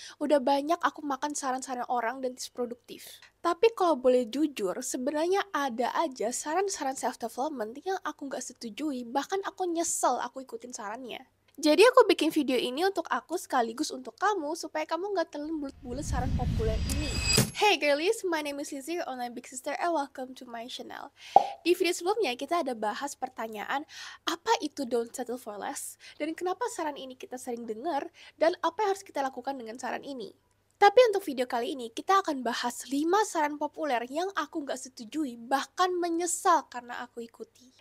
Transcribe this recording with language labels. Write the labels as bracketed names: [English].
[Indonesian] Udah banyak aku makan saran-saran orang dan tips produktif. Tapi kalau boleh jujur, sebenarnya ada aja saran-saran self development yang aku nggak setujui, bahkan aku nyesel aku ikutin sarannya. Jadi aku bikin video ini untuk aku sekaligus untuk kamu supaya kamu nggak terlalu bulat-bulat saran populer ini. [English] Hey girlies, my name is Lizzie, your online big sister, and welcome to my channel. [Indonesian] Di video sebelumnya kita ada bahas pertanyaan apa itu [English] don't settle for less [Indonesian] dan kenapa saran ini kita sering dengar dan apa yang harus kita lakukan dengan saran ini. Tapi untuk video kali ini kita akan bahas 5 saran populer yang aku nggak setujui bahkan menyesal karena aku ikuti.